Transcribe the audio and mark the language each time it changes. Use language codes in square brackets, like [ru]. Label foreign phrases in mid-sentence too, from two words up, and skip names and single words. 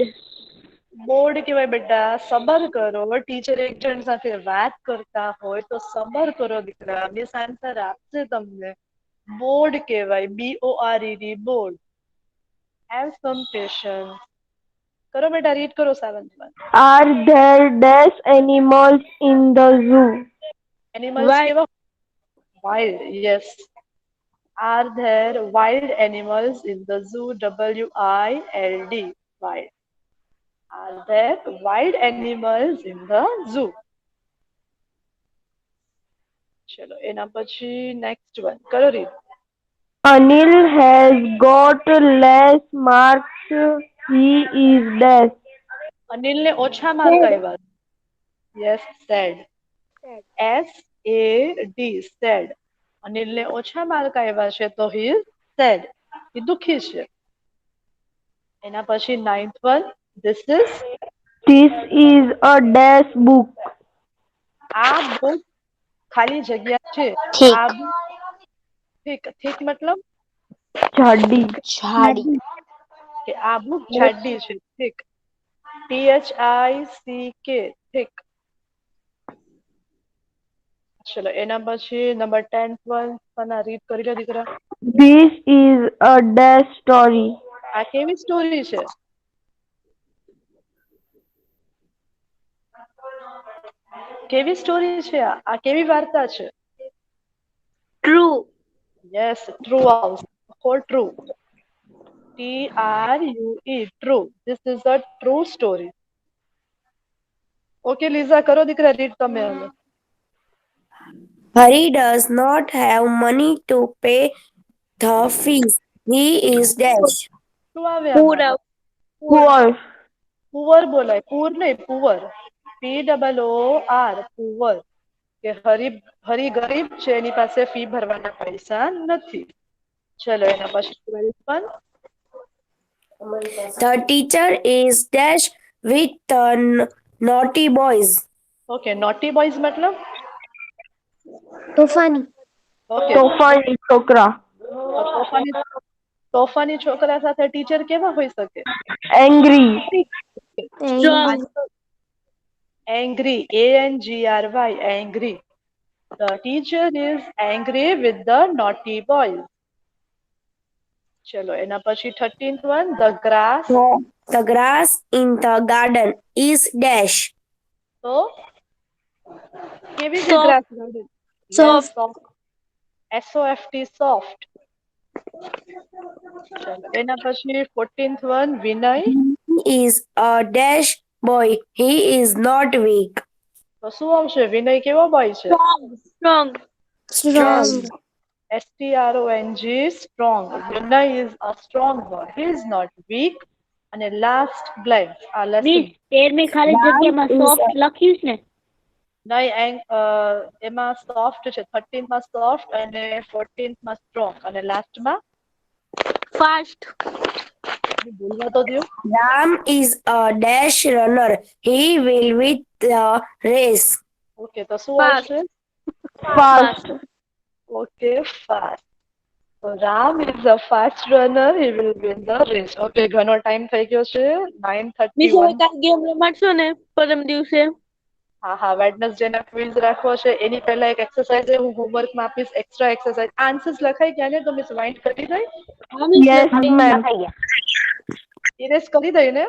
[gu] બોર્ડ કહેવાય બેટા સબર કરો ટીચર એક જણ સાથે વાત કરતા હોય તો સબર કરો દીકરા મિસ આન્સર આપશે તમને બોર્ડ કહેવાય BORED બોર્ડ [en] have some patience [gu] કરો બેટા રીડ કરો [en] 7th one Are there dash animals in the zoo? [gu] એનિમલ્સ કેવા [en] wild yes are there wild animals in the zoo WILD wild are there wild animals in the zoo [gu] ચલો એના પછી નેક્સ્ટ વન કરો રીડ [en] Anil has got less marks. He is dash. [gu] અનિલને ઓછા માર્ક આવ્યા [en] yes sad SAD sad [gu] અનિલને ઓછા માર્ક આવ્યા છે તો [en] he is sad [gu] એ દુખી છે એના પછી [en] 9th one this is This is a dash book. [gu] આ બુક ખાલી જગ્યા છે [en] Thick. [gu] આ બુક thick મતલબ Chhadi. જાડી. કે આ બુક જાડી છે [en] thick THICK thick [gu] ચલો એના પછી નંબર [en] 10th one [gu] સના રીડ કરી લો દીકરા [en] This is a dash story. [gu] આ કેવી સ્ટોરી છે કેવી સ્ટોરી છે આ કેવી વાર્તા છે [en] ટ્રુ. yes true [gu] આવશે [en] for true TRUE true this is a true story [gu] ઓકે લીઝા કરો દીકરા રીડ તમે હવે [en] Hari does not have money to pay the fees. He is dash. [gu] શું આવે પૂરા. [en] Poor. [gu] પુઅર બોલાય પૂર નહીં પુઅર [en] POOR poor [gu] કે હરી ગરીબ છે એની પાસે ફી ભરવાના પૈસા નથી ચલો એના પછી [en] 12th one The teacher is dash with the naughty boys. [gu] ઓકે નોટી બોયઝ મતલબ તોફાની [en] ઓકે [gu] તોફાની છોકરા. તોફાની છોકરા સાથે ટીચર કેવા હોઈ શકે [en] Angry. સ્ટ્રોંગ. angry ANGRY angry the teacher is angry with the naughty boys [gu] ચલો એના પછી [en] 13th one the grass The grass in the garden is dash. [gu] તો કેવી છે [en] grass garden Soft. SOFT soft [gu] ચલો એના પછી [en] 14th one વિનય He is a dash boy. He is not weak. [gu] તો શું આવશે વિનય કેવો બોય છે [en] સ્ટ્રોંગ. strong STRONG strong વિનય is a strong boy he is not weak [gu] અને લાસ્ટ બ્લેન્ક આ લેસન મિસ 13મી ખાલી જગ્યામાં સોફ્ટ લખ્યું છે ને નહીં એમાં સોફ્ટ છે 13th માં સોફ્ટ અને 14th માં સ્ટ્રોંગ અને લાસ્ટમાં [en] ફાસ્ટ. [gu] બોલવા તો દો [en] Ram is a dash runner. He will win the race. [gu] ઓકે તો શું [en] Fast. [gu] આવશે [en] Fast. okay fast So Ram is a fast runner. He will win the race. [gu] Okay, ઘણો ટાઈમ થઈ ગયો છે મિસ 9:31. હવે કાંઈ ગેમ રમાડશો ને પરમ દિવસે? હા હા વેડનસડે ના ક્વિઝ રાખવો છે એની પહેલા એક એક્સરસાઇઝ હું હોમવર્ક માં આપીશ એક્સ્ટ્રા એક્સરસાઇઝ આન્સર્સ લખાઈ ગયા ને તો મિસ વાઇન્ડ કરી દઈ હા મિસ [en] Yes, ma'am. [gu] લખાઈ ગયા ઇરેઝ કરી દઈ ને